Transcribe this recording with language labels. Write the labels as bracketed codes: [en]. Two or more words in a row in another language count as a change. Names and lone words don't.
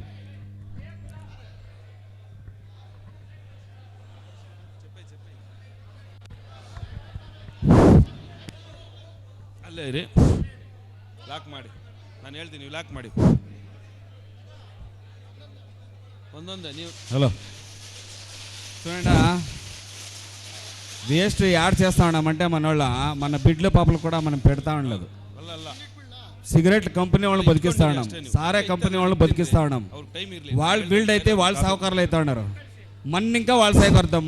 [kn] ಅಲ್ಲೇ ಇರಿ, ಲಾಕ್ ಮಾಡಿ, ನಾನು ಹೇಳ್ತೀನಿ, ನೀವು ಲಾಕ್ ಮಾಡಿ. ಒಂದೊಂದೇ ನೀವು. [te] హలో చూడండి, వేస్ట్ యాడ్ చేస్తా ఉన్నామంటే మన వాళ్ళ, మన బిడ్ల పాపలు కూడా మనం పెడతా ఉండలేదు. సిగరెట్ కంపెనీ వాళ్ళని బతికిస్తా ఉన్నాం, సారే కంపెనీ వాళ్ళని బతికిస్తా ఉన్నాం. వాళ్ళు బిల్డ్ అయితే వాళ్ళు సావుకారులు అవుతా ఉన్నారు, మన ఇంకా వాళ్ళు సావుకారుతాం.